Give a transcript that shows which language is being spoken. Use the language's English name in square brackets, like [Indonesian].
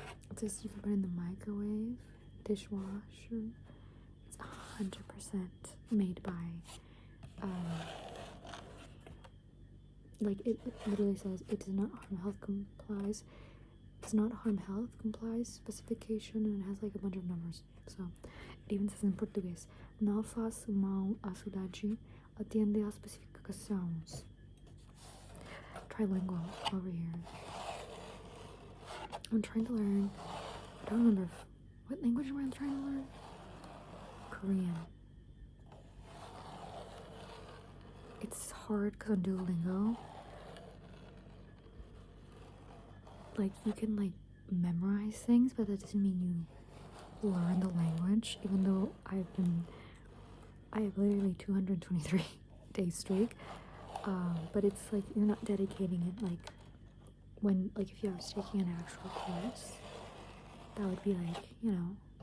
[English] It says you can put it in the microwave, dishwasher. It's 100% made by, like it literally says it does not harm health, complies specification, and it has like a bunch of numbers. So it even says in Portuguese, [Portuguese] não faz mal à saúde, atende às especificações. [English] Trilingual over here. I'm trying to learn, I don't remember what language am I trying to learn? Korean. It's hard because on Duolingo, like you can like memorize things, but that doesn't mean you learn the language, even though I have literally 223 days streak, but it's like you're not dedicating it like when, like if you was taking an actual course, that would be like, you know,